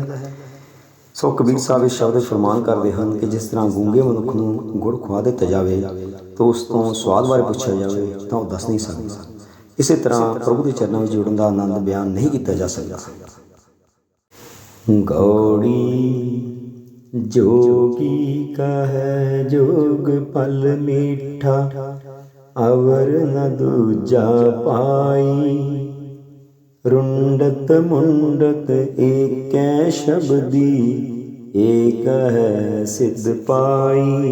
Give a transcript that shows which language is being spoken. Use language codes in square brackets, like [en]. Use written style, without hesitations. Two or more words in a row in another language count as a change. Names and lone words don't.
[pa] ਸੋ ਕਬੀਰ ਸਾਹਿਬ ਇਸ ਸ਼ਬਦ ਫਰਮਾਨ ਕਰਦੇ ਹਨ ਕਿ ਜਿਸ ਤਰ੍ਹਾਂ ਗੂੰਗੇ ਮਨੁੱਖ ਨੂੰ ਗੁੜ ਖਵਾ ਦਿੱਤਾ ਜਾਵੇ ਤਾਂ ਉਸ ਤੋਂ ਸਵਾਦ ਬਾਰੇ ਪੁੱਛਿਆ ਜਾਵੇ ਤਾਂ ਉਹ ਦੱਸ ਨਹੀਂ ਸਕਦਾ। ਇਸੇ ਤਰ੍ਹਾਂ ਪ੍ਰਭੂ ਦੇ ਚਰਨਾਂ ਵਿੱਚ ਜੁੜਨ ਦਾ ਆਨੰਦ ਬਿਆਨ ਨਹੀਂ ਕੀਤਾ ਜਾ ਸਕਦਾ। ਗੌੜੀ ਜੋਗੀ ਕਾ ਹੈ ਜੋਗ ਫਲ ਮੀਠਾ, ਅਵਰ ਨ ਦੂਜਾ ਪਾਈ। ਰੁੰਡਤ ਮੁੰਡਤ ਏਕੈ ਸ਼ਬਦੀ, ਏਕ ਹੈ ਸਿੱਧ ਪਾਈ।